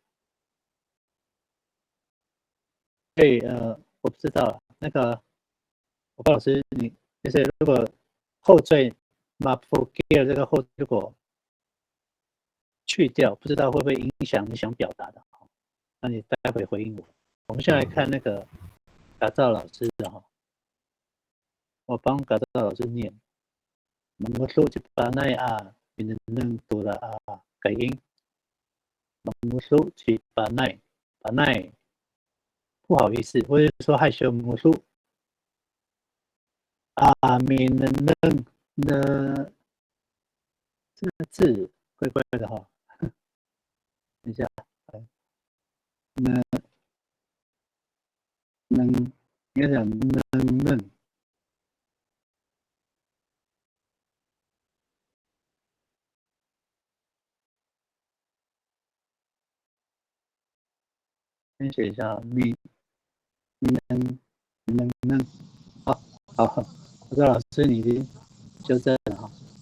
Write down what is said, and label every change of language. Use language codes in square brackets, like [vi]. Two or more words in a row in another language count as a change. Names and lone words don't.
[zh] 所以我不知道那个，我告老师，你就是如果后缀马夫吉尔这个后如果去掉，不知道会不会影响你想表达的？那你待会回应我。我们先来看那个改造老师的哈，我帮改造老师念。 [ami] Mengusul cipanai a bineneng tura a kaing mengusul cipanai panai [zh] 不好意思，或者说害羞 mengusul [ami] a bineneng [zh] 的这个字怪怪的哈，等一下，应该讲能。先写一下能，好，我说老师你已经纠正了哈。